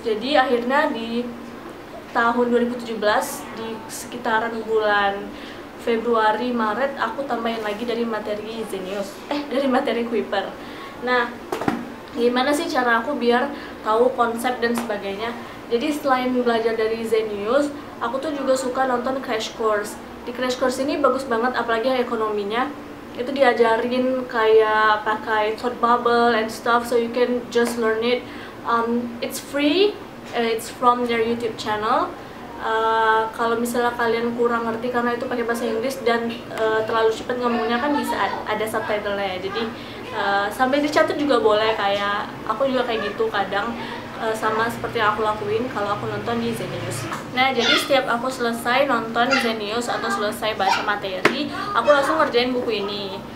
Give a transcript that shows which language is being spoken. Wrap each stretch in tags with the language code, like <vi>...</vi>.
<id>Jadi akhirnya di tahun 2017 di sekitaran bulan Februari Maret aku tambahin lagi dari materi Zenius, dari materi Kuiper. Nah, gimana sih cara aku biar tahu konsep dan sebagainya? Jadi selain belajar dari Zenius, aku tuh juga suka nonton crash course. Di crash course ini bagus banget, apalagi yang ekonominya. Itu diajarin kayak pakai</id> <en>thought bubble and stuff, so you can just learn it. It's free, it's from their YouTube channel.</en> <id>Kalau misalnya kalian kurang ngerti karena itu pakai bahasa Inggris dan terlalu cepat ngomongnya, kan bisa ada subtitlenya. Jadi sambil dicatat juga boleh, kayak aku juga kayak gitu kadang, sama seperti yang aku lakuin kalau aku nonton di Zenius. Nah, jadi setiap aku selesai nonton Zenius atau selesai baca materi, aku langsung ngerjain buku ini.</id>